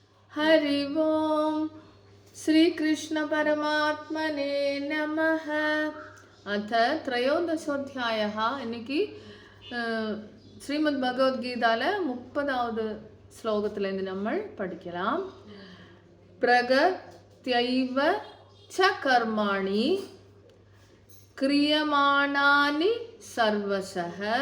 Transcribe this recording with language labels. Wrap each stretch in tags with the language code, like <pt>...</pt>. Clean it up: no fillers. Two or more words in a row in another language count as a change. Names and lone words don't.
<sa>हरि ओम श्री कृष्ण परमात्मने नमः। अथ त्रयोदशोऽध्यायः</sa> <ta>இன்னைக்கு ஸ்ரீமத் பகவத்கீதால 30வது ஸ்லோகத்திலிருந்து நம்ம படிக்கலாம்.</ta> <sa>प्रकृत्यैव च कर्माणि क्रियमाणानि सर्वशः</sa>